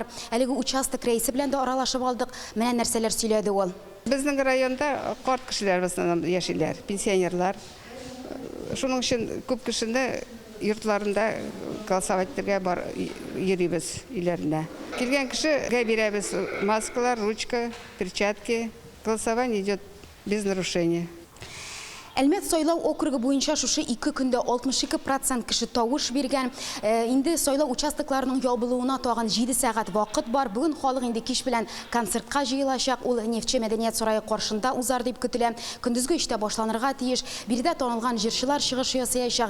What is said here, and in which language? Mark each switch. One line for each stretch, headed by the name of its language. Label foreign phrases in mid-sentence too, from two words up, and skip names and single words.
Tatar: Әлеге участок рәисе белән дә аралашып алдык. Менә нәрсәләр сөйләде ул. Безнең районда карт кешеләр яшиләр, пенсионерлар. Шуның өчен күп кешене йортларында голосовать итәргә бар йөрибез өйләрендә. Килгән кешегә бирәбез маскалар,
Russian: ручка, перчатки. Голосование идет без нарушения.
Tatar: Әлмәт сайлау округы буенча шушы 2 көндә 62% кеше тавыш биргән. Инде сайлау участокларының ябылуына тагын 7 сәгать вакыт бар. Бүген халык инде кич белән концертка җыелачак. Ул Нефтче мәдәният сарае каршында узар дип көтелә. Көндезге 3тә башланырга тиеш. Биредә танылган җырчылар чыгыш ясаячак.